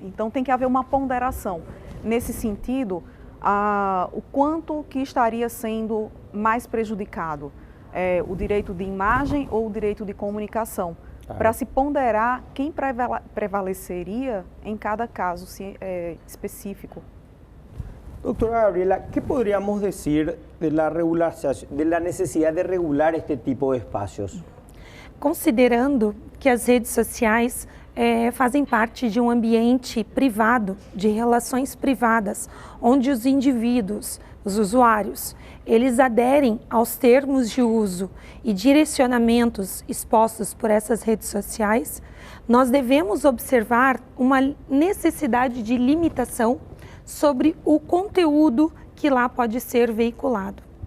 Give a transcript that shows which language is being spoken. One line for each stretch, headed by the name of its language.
Portuguese: Então tem que haver uma ponderação. Nesse sentido, o quanto que estaria sendo mais prejudicado, o direito de imagem ou o direito de comunicação, para se ponderar quem prevaleceria em cada caso específico.
Spanish: Doctora Gabriela, ¿qué podríamos decir de la necesidad de regular este tipo de espacios?
Portuguese: Considerando que as redes sociais fazem parte de um ambiente privado, de relações privadas, onde os indivíduos, os usuários, eles aderem aos termos de uso e direcionamentos expostos por essas redes sociais, nós devemos observar uma necessidade de limitação sobre o conteúdo que lá pode ser veiculado.